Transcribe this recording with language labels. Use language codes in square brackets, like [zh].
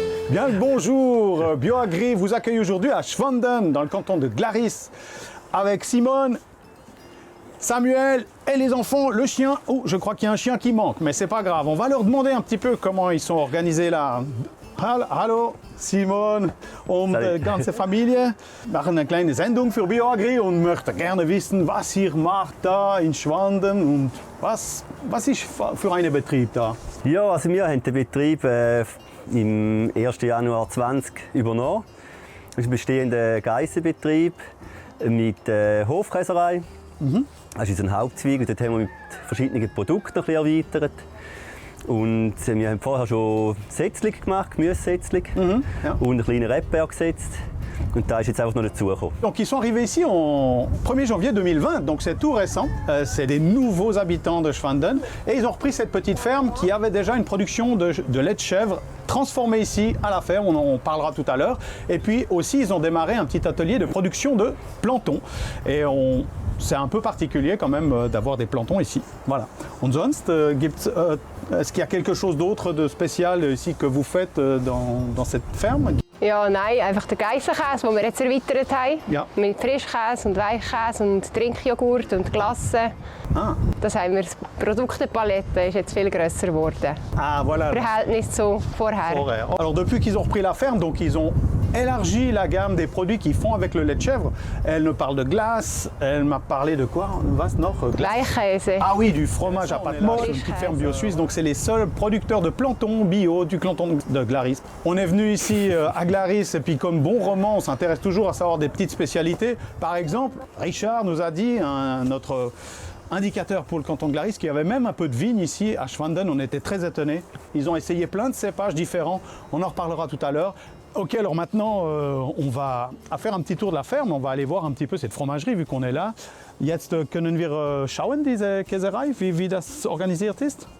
[fr] Bien le bonjour, BioAgri vous accueille aujourd'hui à Schwanden, dans le canton de Glaris, avec Simone, Samuel et les enfants, le chien. Oh, je crois qu'il y a un chien qui manque, mais c'est pas grave. On va leur demander un petit peu comment ils sont organisés là. [de] Hallo, Simon und ganze Familie. Wir machen eine kleine Sendung für BioAgri und möchten gerne wissen, was ihr macht da in Schwanden und was ist für ein Betrieb da? Ja, also wir haben den Betrieb im 1. Januar 2020 übernommen. Das ist ein bestehender Geissenbetrieb mit Hofkäserei. Das ist unser Hauptzweig und dort haben wir mit verschiedenen Produkten ein bisschen erweitert. Und wir haben vorher schon Setzling gemacht, Gemüsesetzling Ja. und einen kleinen Rebberg gesetzt. Und da ist jetzt einfach noch dazugekommen. [fr] Donc ils sont arrivés ici en 1er janvier 2020, donc c'est tout récent. C'est des nouveaux habitants de Schwanden et ils ont repris cette petite ferme qui avait déjà une production de lait de chèvre transformée ici à la ferme, on en parlera tout à l'heure. Et puis aussi ils ont démarré un petit atelier de production de planton. Et c'est un peu particulier quand même d'avoir des plantons ici. Voilà. [de] Und sonst [fr] est-ce qu'il y a quelque chose d'autre de spécial ici que vous faites dans cette ferme? [de] Ja, nein, einfach der Geissenkäse, den wir jetzt erweitert haben. Ja. Mit Frischkäse und Weichkäse und Trinkjoghurt und Glasse. Ah. Das haben wir, die Produktepalette ist jetzt viel grösser geworden. [fr] Ah, voilà. [de] Im Verhältnis zu vorher. [fr] Alors depuis qu'ils ont repris la ferme, donc ils ont élargi la gamme des produits qu'ils font avec le lait de chèvre. Elle me parle de glace, elle m'a parlé de quoi? [de] Was noch? Weichkäse. [fr] Ah oui, du fromage à pâte molle, une petite ferme bio suisse. Donc c'est les seuls producteurs de planton bio du canton de Glaris. On est venu ici à Glaris et puis comme bon roman, on s'intéresse toujours à savoir des petites spécialités. Par exemple, Richard nous a dit, notre indicateur pour le canton de Glaris, qu'il y avait même un peu de vigne ici à Schwanden. On était très étonnés. Ils ont essayé plein de cépages différents. On en reparlera tout à l'heure. Ok, alors maintenant, on va faire un petit tour de la ferme. On va aller voir un petit peu cette fromagerie, vu qu'on est là. [de] Jetzt können wir schauen, diese Käserei, wie das organisiert ist.